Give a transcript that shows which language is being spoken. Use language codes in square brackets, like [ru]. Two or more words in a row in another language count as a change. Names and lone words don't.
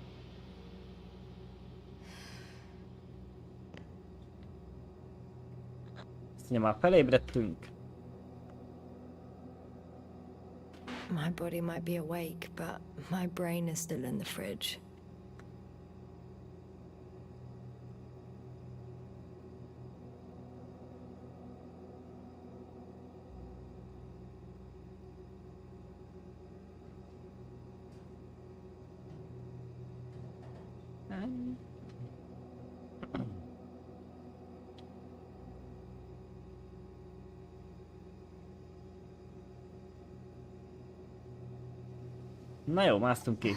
[hu] Azt mondja, már felébredtünk. [en] My body might be awake, but my brain is still in the fridge. [hu] Na jó, másztunk ki.